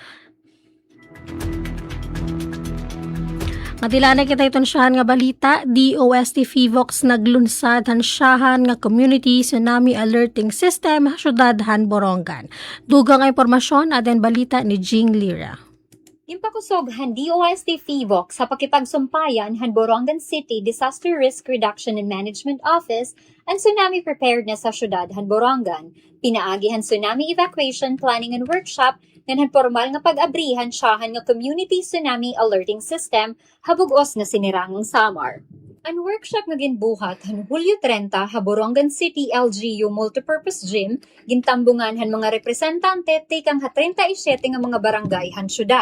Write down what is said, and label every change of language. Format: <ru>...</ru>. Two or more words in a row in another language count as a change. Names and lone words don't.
<war>Matilanay kita iton siyahan nga balita, DOST Fivox naglunsad hansyahan nga</war> <en>community tsunami alerting system</en> <war>sa syudad han Borongan. Dugang nga impormasyon aden balita ni Jing Lira. Impakusog han DOST Fivox sa pakipagsumpayan han Borongan City Disaster Risk Reduction and Management Office ang</war> <en>tsunami preparedness</en> <war>sa syudad han Borongan. Pinaagi han</war> <en>tsunami evacuation planning and workshop</en> <war>ngan han formal nga pag-abrihan siyahan nga</war> <en>community tsunami alerting system</en> <war>habugos nga sinirangang Samar. Ang workshop nga ginbuhat han Hulyo 30 ha Borongan City LGU Multipurpose Gym gintambungan han mga representante tekang ha 37 nga mga barangay han syudad.</war>